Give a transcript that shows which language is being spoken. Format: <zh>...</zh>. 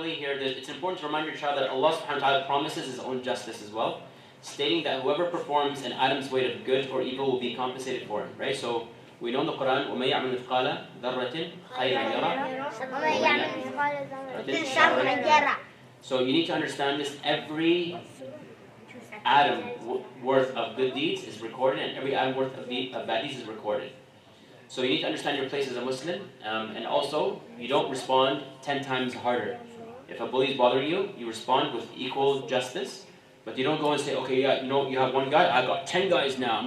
<en>finally here, it's important to remind your child that Allah subhanahu wa ta'ala promises His own justice as well, stating that whoever performs an atom's weight of good or evil will be compensated for it, right? So we know in the Quran,</en> <ar>وَمَن يَعْمَلْ مِثْقَالَ ذَرَّةٍ خَيْرًا يَرَهُ وَمَن يَعْمَلْ مِثْقَالَ ذَرَّةٍ شَرًّا يَرَهُ.</ar> <en>So you need to understand this. Every atom worth of good deeds is recorded, and every atom worth of bad deeds is recorded. So you need to understand your place as a Muslim, and also you don't respond 10 times harder. If a bully is bothering you, you respond with equal justice, but you don't go and say, okay, yeah, you have one guy, I've got 10 guys now.</en>